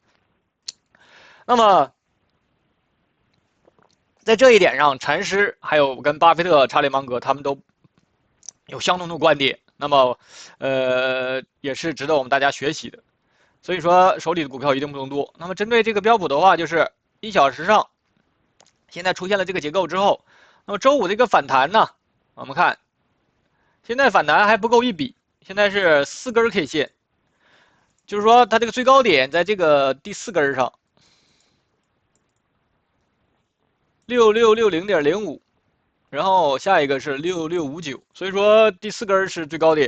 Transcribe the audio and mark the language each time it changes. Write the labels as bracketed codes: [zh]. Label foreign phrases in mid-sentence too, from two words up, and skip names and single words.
[zh] 那麼，在這一點上，禪師還有跟巴菲特、查理芒格他們都有相同的觀點，那麼也是值得我們大家學習的。所以說手裡的股票一定不能多。那麼針對這個標普的話，就是1小時上現在出現了這個結構之後，那麼週五這個反彈呢，我們看現在反彈還不夠一筆，現在是4根 K 線，就是說它這個最高點在這個第4根上。6660.05，然後下一個是6659，所以說第4根是最高點。